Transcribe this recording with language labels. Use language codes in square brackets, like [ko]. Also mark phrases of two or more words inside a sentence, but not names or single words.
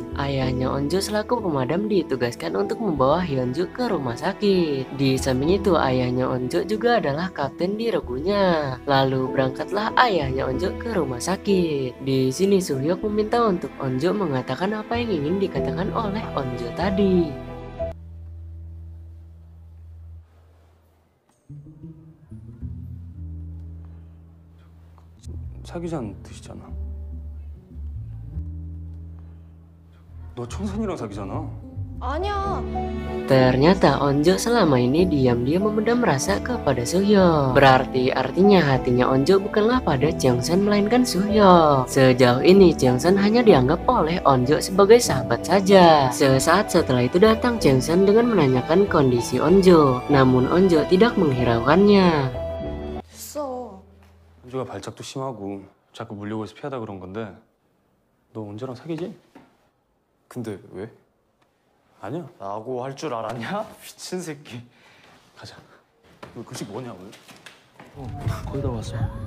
[id] Ayahnya Onjo selaku pemadam ditugaskan untuk membawa Hyunju ke rumah sakit. Di samping itu ayahnya Onjo juga adalah kapten di regunya. Lalu berangkatlah ayahnya Onjo ke rumah sakit. Di sini Suhyuk meminta untuk Onjo mengatakan apa yang ingin dikatakan oleh Onjo tadi. [ko] 사귀자는 뜻이잖아. 너 청산이랑 사귀잖아. 아니야. [id] Ternyata Onjo selama ini diam-diam memendam rasa kepada Suhyuk. Berarti artinya hatinya Onjo bukanlah pada Jeongsan melainkan Suhyuk. Sejauh ini Jeongsan hanya dianggap oleh Onjo sebagai sahabat saja. Sesaat setelah itu datang Jeongsan dengan menanyakan kondisi Onjo. Namun Onjo tidak menghiraukannya. [ko] 됐어. 은주가 발작도 심하고 자꾸 물려고 해서 피하다 그런 건데 너 은주랑 사귀지? 근데 왜? 아니야. 라고 할 줄 알았냐? 미친 새끼. 가자. 너 급식 뭐냐 오늘? 거의 다 왔어.